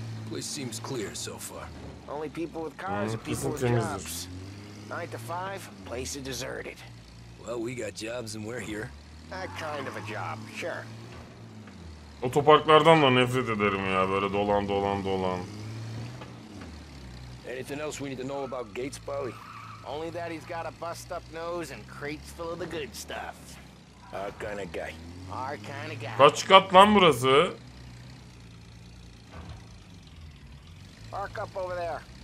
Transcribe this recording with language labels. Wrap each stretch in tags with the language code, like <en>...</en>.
<en>Place seems clear so far. Only people with cars and people with jobs. 9 to 5, place is deserted. Well, we got jobs and we're here. That kind of a job, sure.</en> <tr>Otoparklardan da nefret ederim ya, böyle dolan.</tr> <en>Anything else we need to know about Gates, Paulie? Only that he's got a bust-up nose and crates full of the good stuff. Our kind of guy. Our kind of guy.</en> <tr>Kaç kat lan burası?</tr> <en>Park up over there.</en>